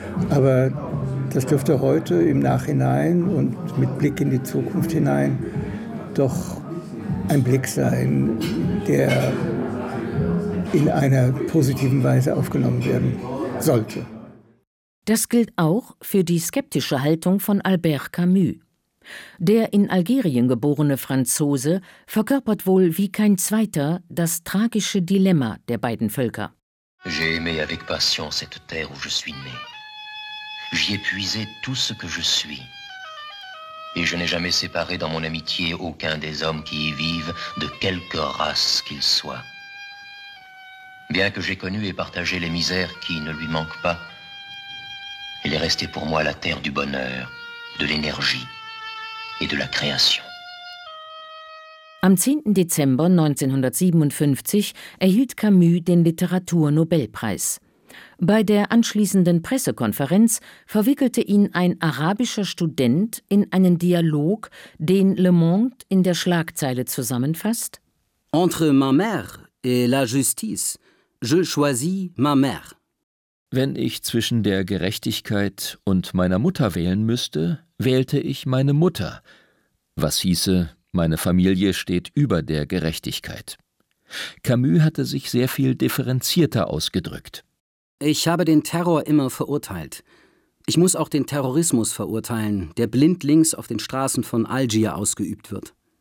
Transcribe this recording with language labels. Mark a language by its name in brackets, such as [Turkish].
[German] Aber das dürfte heute im Nachhinein und mit Blick in die Zukunft hinein doch ein Blick sein, der in einer positiven Weise aufgenommen werden sollte. Das gilt auch für die skeptische Haltung von Albert Camus. Der in Algerien geborene Franzose verkörpert wohl wie kein zweiter das tragische Dilemma der beiden Völker. [French] J'ai aimé avec passion cette terre où je suis né. J'y ai puisé tout ce que je suis. Et je n'ai jamais séparé dans mon amitié aucun des hommes qui y vivent, de quelque race qu'ils soient. Bien que j'ai connu et partagé les misères qui ne lui manquent pas, il est resté pour moi la terre du bonheur, de l'énergie et de la création. [German] Am 10. Dezember 1957 erhielt Camus den Literaturnobelpreis. Bei der anschließenden Pressekonferenz verwickelte ihn ein arabischer Student in einen Dialog, den Le Monde in der Schlagzeile zusammenfasst. [French] Entre ma mère et la justice, je choisis ma mère. [German] Wenn ich zwischen der Gerechtigkeit und meiner Mutter wählen müsste, wählte ich meine Mutter. Was hieße, meine Familie steht über der Gerechtigkeit. Camus hatte sich sehr viel differenzierter ausgedrückt. Ich habe den Terror immer verurteilt. Ich muss auch den Terrorismus verurteilen, der blindlings auf den Straßen von Algier ausgeübt wird.